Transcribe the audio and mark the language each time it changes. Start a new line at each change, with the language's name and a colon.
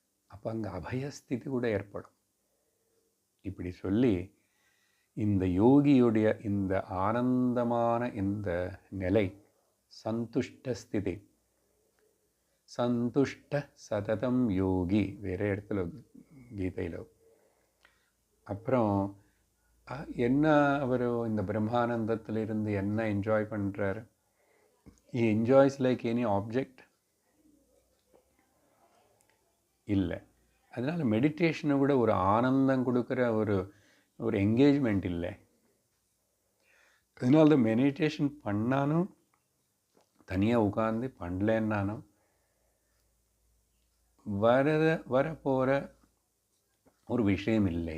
Tamil: அப்போ அங்கே அபயஸ்திதி கூட ஏற்படும். இப்படி சொல்லி இந்த யோகியுடைய இந்த ஆனந்தமான இந்த நிலை சந்துஷ்ட ஸ்திதி.
Sanskrit: சந்துஷ்ட சததம் யோகி
Tamil: வேற இடத்துல கீதையில். அப்புறம் என்ன அவர் இந்த பிரம்மானந்தத்தில் இருந்து என்ன என்ஜாய் பண்ணுறாரு?
English: he enjoys like any object?
Tamil: இல்லை. அதனால் மெடிடேஷனை விட ஒரு ஆனந்தம் கொடுக்குற ஒரு என்கேஜ்மெண்ட் இல்லை. அதனால தான் மெடிடேஷன் பண்ணாலும் தனியாக உட்கார்ந்து பண்ணலன்னாலும் வரப்போகிற ஒரு விஷயம் இல்லை.